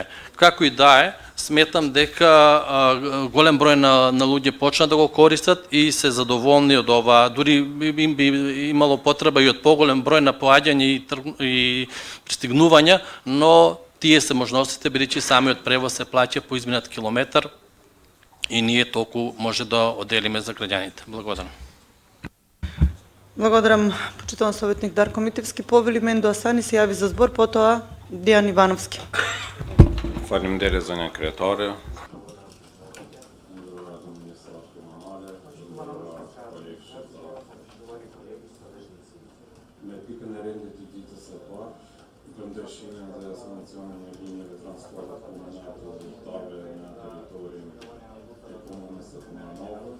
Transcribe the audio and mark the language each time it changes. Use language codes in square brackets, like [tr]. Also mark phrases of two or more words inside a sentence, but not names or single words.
[mk] Како и да е, сметам дека голем број на луѓе почна да го користат и се задоволни од ова, дури им би имало потреба и од поголем број на поаѓање и пристигнувања, но тие се можностите, бидејќи самиот превоз се плаќа по изминат километар и ние толку може да оделиме за граѓаните. Благодарам. Благодарам, почитуван советник Дарко Митевски. Повели Мендо Асани се јави за збор, потоа Дијан Ивановски. [sq] Faleminderit zënia kryetare. Me pikën e rendit të ditës së parë, për ndryshimin dhe sankcionin e linjeve transportit komunal të udhëtarëve në territorin e komunës së Kumanovës.